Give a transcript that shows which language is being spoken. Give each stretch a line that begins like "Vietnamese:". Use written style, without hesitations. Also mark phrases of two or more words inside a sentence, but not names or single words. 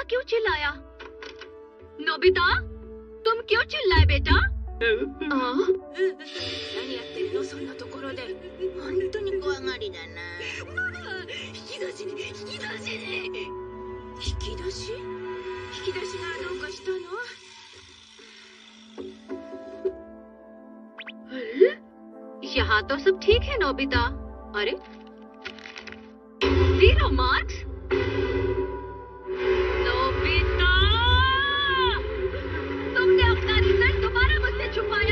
Hindi: चिल्लाया? नोबिता, तुम क्यों चिल्लाए बेटा?
Japanese: 何やってんのそんなところで。本当に怖がりだな。引き出しに。引き出し？引き出しがどうかしたの？
Hindi: अरे यहाँ तो सब ठीक है नोबिता। अरे 0 मार्क्स? नोबिता, तुमने अपना रिजल्ट दोबारा मुझसे छुपाया?